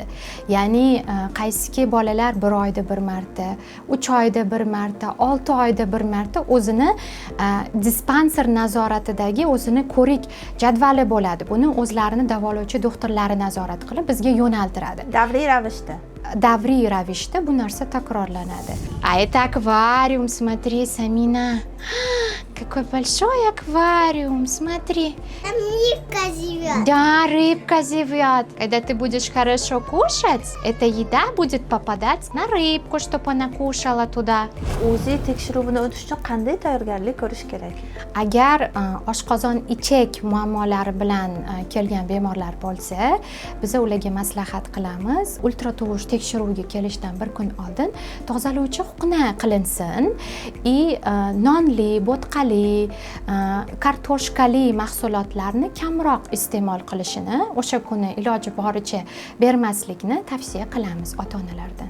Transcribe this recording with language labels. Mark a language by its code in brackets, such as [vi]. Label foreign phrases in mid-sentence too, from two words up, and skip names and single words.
[uz] Ya'ni qaysiki bolalar 1 oyda 1 marta, 3 oyda 1 marta, 6 oyda 1 marta o'zini dispanser nazoratidagi o'zini ko'rik jadvali bo'ladi. Buni o'zlarini davolovchi doktorlari nazorat qilib bizga yo'naltiradi. Davriy ravishda bu narsa takrorlanadi. [ru] А это аквариум, смотри, Самина. Какой большой аквариум, смотри. Там рыбка живет. Да, рыбка живет. Когда ты будешь хорошо кушать, эта еда будет попадать на рыбку, чтобы она кушала туда. [uz] UZI tekshiruvini o'tish uchun qanday tayyorgarlik ko'rish kerak? Agar oshqozon ichak muammolari bilan kelgan bemorlar bo'lsa, biz ularga maslahat qilamiz. Ultratovush tekshiruviga kelishdan 1 kun oldin tozalovchi hukna qilinsin nonli, bo'tqali, kartoshkali mahsulotlarni kamroq iste'mol qilishini, o'sha kuni iloji boricha bermaslikni tavsiya qilamiz ota-onalardan.